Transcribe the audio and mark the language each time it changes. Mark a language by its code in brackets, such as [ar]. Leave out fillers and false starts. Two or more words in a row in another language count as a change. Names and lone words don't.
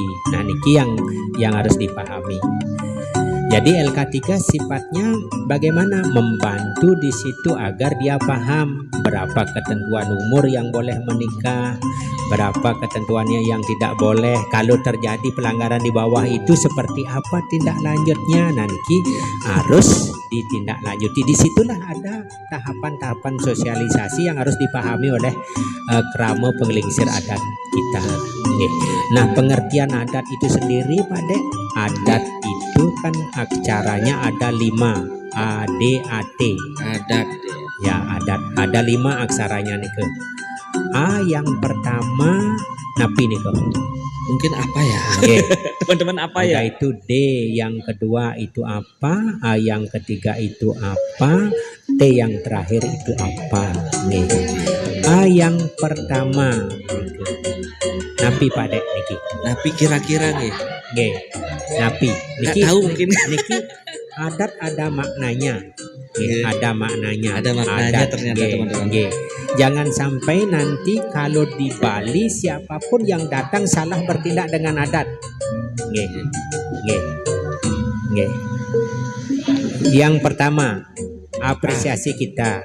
[id] Nah niki yang harus dipahami. Jadi LK3 sifatnya bagaimana membantu di situ agar dia paham berapa ketentuan umur yang boleh menikah, berapa ketentuannya yang tidak boleh, kalau terjadi pelanggaran di bawah itu seperti apa tindak lanjutnya. Nanti harus ditindaklanjuti. Disitulah ada tahapan-tahapan sosialisasi yang harus dipahami oleh kerama penggelingsir adat kita. Nah pengertian adat itu sendiri Pak Dek, adat itu kan acaranya ada 5 ADAT. Adat Ya adat ada 5 aksaranya nih ke. A yang pertama napi nih ke. mungkin apa ya? Teman-teman apa ya? Itu D, yang kedua itu apa, A yang ketiga itu apa, T yang terakhir itu apa. Nih. A yang pertama napi Pak Dek niki. Napi kira-kira nih. [ban] Nggih. Napi. [id] Niki tahu mungkin. Niki adat ada maknanya. Ada maknanya. Ada maknanya adat, ternyata teman-teman. Jangan sampai nanti kalau di Bali siapapun yang datang salah bertindak dengan adat. Yang pertama, apresiasi kita.